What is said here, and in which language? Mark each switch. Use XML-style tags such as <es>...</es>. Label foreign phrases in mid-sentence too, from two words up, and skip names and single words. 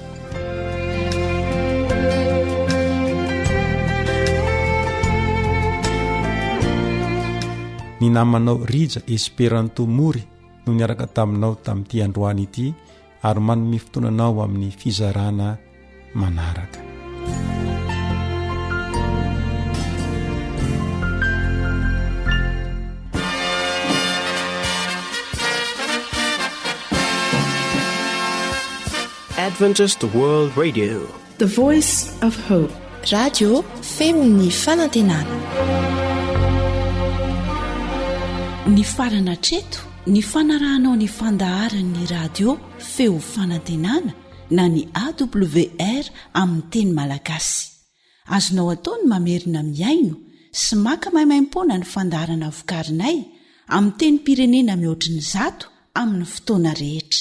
<mg>Ny namanao Rija Esperanto Mory no niaraka taminao tamin'ity androany ity, ary manome fotoananao amin'ny fizarana manaraka.</mg> <en>Adventist World Radio, the voice of hope.</en> <mg>Radio feony fanantenana. Ny farana treto, ny fanarahanao ny fandaharan'ny radio feo fanantenana na ny AWR amin'ny teny malagasy. Azonao ataony mamerina miaino sy maka mahimaimpona ny fandaharana vokarinay amin'ny teny pirenena mihoatriny 100 amin'ny fotoana rehetra.</mg>